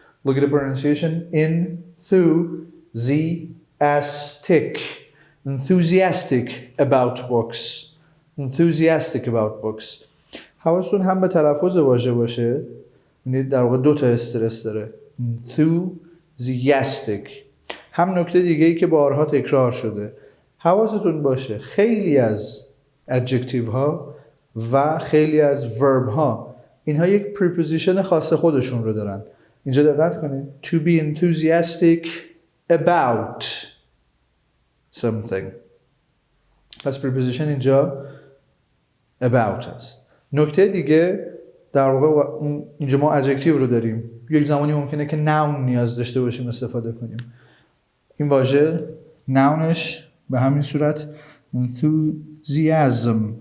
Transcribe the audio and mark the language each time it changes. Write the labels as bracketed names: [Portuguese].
[English] Look at the pronunciation. ɪnଃ.zi.æz.tɪk. Enthusiastic about books. Enthusiastic about books. [Persian] حواستون هم به تلفظ واژه باشه. می‌بینید در واقع دو تا استرس داره. [English] enthusiastic. [Persian] هم نکته دیگه ای که بارها تکرار شده. حواستون باشه خیلی از adjective ها و خیلی از verb ها اینها یک preposition خاص خودشون رو دارن. اینجا دقت کنید. [English] To be enthusiastic about something. [Persian] پس preposition اینجا about هست. نکته دیگه در واقع اینجا ما adjective رو داریم. یک زمانی ممکنه که noun نیاز داشته باشیم استفاده کنیم. این واژه nounش به همین صورت enthusiasm.